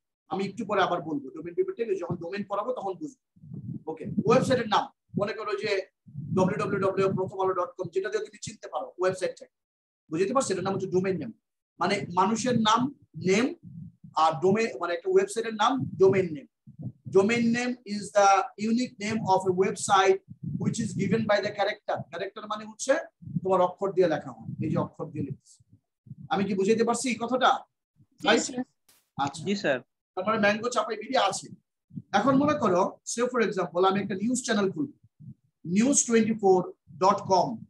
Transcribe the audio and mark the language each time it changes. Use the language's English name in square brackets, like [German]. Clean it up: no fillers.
[Bangla] আমি একটু পরে আবার বলবো, ডোমেইন পেপারটা যখন ডোমেইন পড়াবো তখন বুঝবো। ওকে, ওয়েবসাইটের নাম মনে করো যে www.prothomalo.com, যেটা দিয়ে তুমি চিনতে পারো ওয়েবসাইটটা, বুঝতে পারছো? এটার নাম হচ্ছে ডোমেইন নেম, মানে মানুষের নাম নেম, আর ডোমেইন মানে একটা ওয়েবসাইটের নাম domain name. [English] Domain name is the unique name of a website which is given by the character. [Bangla] Character মানে হচ্ছে তোমার অক্ষর দিয়ে লেখা হয়, এই যে অক্ষর দিয়ে লিখছি। আমি কি বুঝাইতে পারছি এই কথাটা? আচ্ছা জি স্যার। তারপরে mangochapaibd আছে। এখন মনে করো সে ফর এক্সাম্পল আমি একটা নিউজ চ্যানেল খুলব, news24.com।